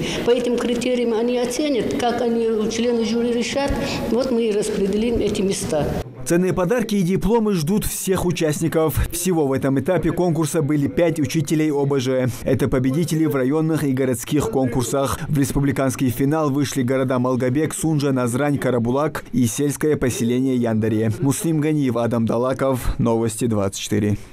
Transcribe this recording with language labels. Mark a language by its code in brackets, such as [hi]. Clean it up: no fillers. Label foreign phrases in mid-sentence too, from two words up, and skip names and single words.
[ru] По этим критериям они оценят, как они, члены жюри, решат, вот мы и распределим эти места. Ценные подарки и дипломы ждут всех участников. Всего в этом этапе конкурса были 5 учителей ОБЖ. Это победители в районных и городских конкурсах. В республиканский финал вышли города Малгобек, Сунжа, Назрань, Карабулак и сельское поселение Яндари. Муслим Ганиев, Адам Далаков. Новости 24.